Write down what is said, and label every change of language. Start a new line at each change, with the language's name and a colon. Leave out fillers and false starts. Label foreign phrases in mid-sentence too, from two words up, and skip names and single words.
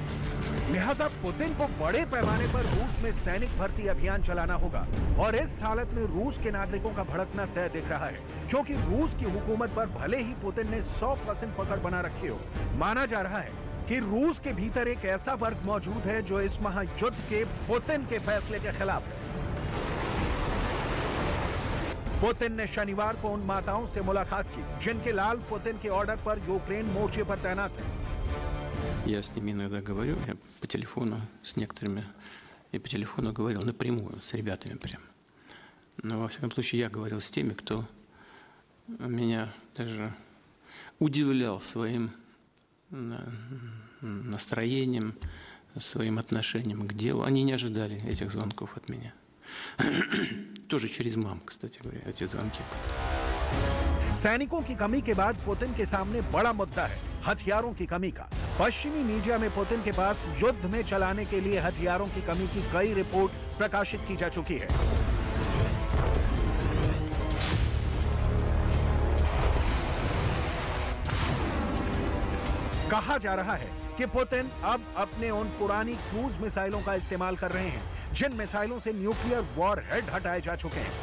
Hindi: लिहाजा पुतिन को बड़े पैमाने पर रूस में सैनिक भर्ती अभियान चलाना होगा और इस हालत में रूस के नागरिकों का भड़कना तय दिख रहा है, क्योंकि रूस की हुकूमत पर भले ही पुतिन ने 100% पकड़ बना रखी हो, माना जा रहा है कि रूस के भीतर एक ऐसा वर्ग मौजूद है जो इस महायुद्ध के पुतिन के फैसले के खिलाफ है। पुतिन ने शनिवार को उन माताओं से मुलाकात की जिनके लाल पुतिन के ऑर्डर पर यूक्रेन मोर्चे पर तैनात हैं।
Russian: Я с ними иногда говорю, я по телефону с некоторыми, и по телефону говорил напрямую с ребятами прям. Но во всяком случае я говорил с теми, кто меня даже удивлял своим настроением, своим отношением к делу. Они не ожидали этих звонков от меня. Тоже через мам, кстати говоря, эти звонки.
Hindi: सैनिकों की कमी के बाद पुतिन के सामने बड़ा मुद्दा है हथियारों की कमी का। पश्चिमी मीडिया में पुतिन के पास युद्ध में चलाने के लिए हथियारों की कमी की कई रिपोर्ट प्रकाशित की जा चुकी है। कहा जा रहा है कि पुतिन अब अपने उन पुरानी
English: cruise missiles
Hindi: का इस्तेमाल कर रहे हैं जिन मिसाइलों से
English: nuclear war head
Hindi: हटाए जा चुके हैं।